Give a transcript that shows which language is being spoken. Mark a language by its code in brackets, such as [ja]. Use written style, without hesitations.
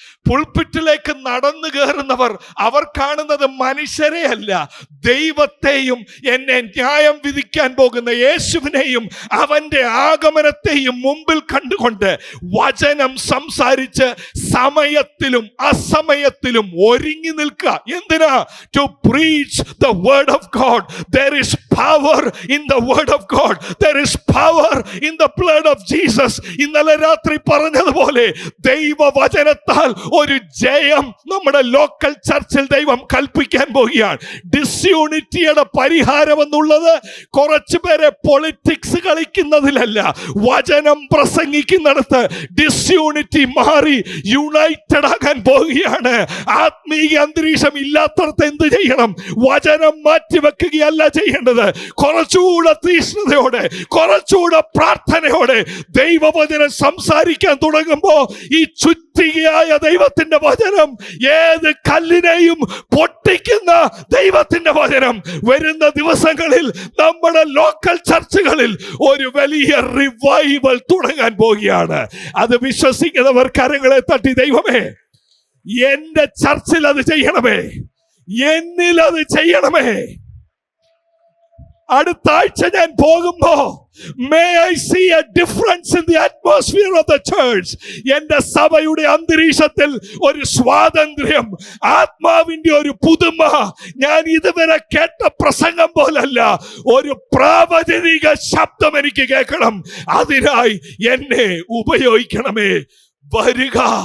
[ml] പുൾപിറ്റിലേക്ക് നടന്നു കയറുന്നവർ അവർ കാണുന്നത് മനുഷ്യരെ അല്ല, ദൈവത്തെയും എന്നെ ന്യായം വിധിക്കാൻ പോകുന്ന യേശുവിനെയും അവന്റെ ആഗമനത്തെയും മുമ്പിൽ കണ്ടുകൊണ്ട് വചനം സംസാരിച്ച് സമയത്തിലും അസമയത്തിലും ഒരുങ്ങി നിൽക്കുക. എന്തിനാ? [en] To preach the word of God. There is power in the word of God. There is power in the blood of Jesus. [ml] ഇന്നലെ രാത്രി പറഞ്ഞതുപോലെ ദൈവവചനത്താൽ ഒരു ജയം നമ്മുടെ ലോക്കൽ ചർച്ചിൽ ദൈവം കൽപ്പിക്കാൻ പോകുകയാണ്. ഡിസ്യൂണിറ്റിയുടെ പരിഹാരം എന്നുള്ളത് കുറച്ചു പേരെ പൊളിറ്റിക്സ് കളിക്കുന്നതിലല്ല, വചനം പ്രസംഗിക്കുന്നിടത്ത് ഡിസ്യൂണിറ്റി മാറി യുണൈറ്റഡ് ആകാൻ പോവുകയാണ്. ആത്മീയ അന്തരീക്ഷം ഇല്ലാത്തടത്ത് എന്ത് ചെയ്യണം? വചനം മാറ്റിവെക്കുകയല്ല ചെയ്യേണ്ടത്. കുറച്ചുകൂടെ തീഷ്ണതയോടെ, കുറച്ചുകൂടെ പ്രാർത്ഥനയോടെ ദൈവവചനം സംസാരിക്കാൻ തുടങ്ങുമ്പോ ഈ ചുറ്റികയായ ദൈവത്തിന്റെ വചനം, ഏത് കല്ലിനെയും പൊട്ടിക്കുന്ന ദൈവത്തിന്റെ വചനം വരുന്ന ദിവസങ്ങളിൽ നമ്മുടെ ലോക്കൽ ചർച്ചുകളിൽ ഒരു വലിയ റിവൈവൽ തുടങ്ങാൻ പോവുകയാണ്. അത് വിശ്വസിക്കുന്നവർ കരങ്ങളെ തട്ടി, ദൈവമേ എന്റെ ചർച്ചിൽ അത് ചെയ്യണമേ, എന്നിൽ അത് ചെയ്യണമേ. അടുത്ത ആഴ്ച ഞാൻ പോകുമ്പോ [en] may I see a difference in the atmosphere of the church. [ml] എന്റെ സഭയുടെ അന്തരീക്ഷത്തിൽ ഒരു സ്വാതന്ത്ര്യം, ആത്മാവിന്റെ ഒരു പുതുമ. ഞാൻ ഇതുവരെ കേട്ട പ്രസംഗം പോലല്ല, ഒരു പ്രാവചനിക ശബ്ദം എനിക്ക് കേൾക്കണം. അതിനായി എന്നെ ഉപയോഗിക്കണമേ. വരുക